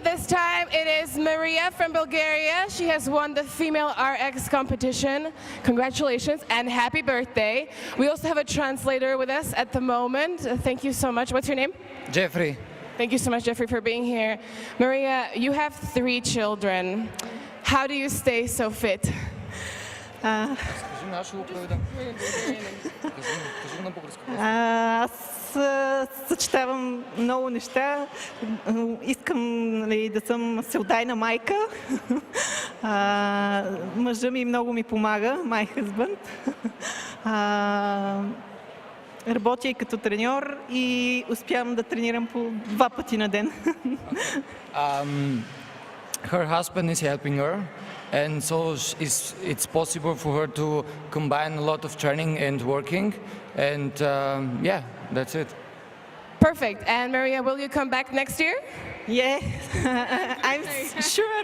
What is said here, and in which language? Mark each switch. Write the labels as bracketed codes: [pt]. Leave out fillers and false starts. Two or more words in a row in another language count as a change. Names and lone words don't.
[en] This time it is Maria from Bulgaria. She has won the female RX competition. Congratulations and happy birthday. We also have a translator with us at the moment. Thank you so much. What's your name? Jeffrey. Thank you so much, Jeffrey, for being here. Maria, you have 3 children. How do you stay so fit? [bg] Аз съчетавам много неща. Искам да съм всеотдайна майка. Мъжа ми много ми помага, [en] my husband. [bg] Работя и като треньор и успявам да тренирам по 2 пъти на ден. [en] Her husband is helping her, and so it's possible for her to combine a lot of training and working, and yeah, that's it. Perfect. And Maria, will you come back next year? Yeah, I'm sure.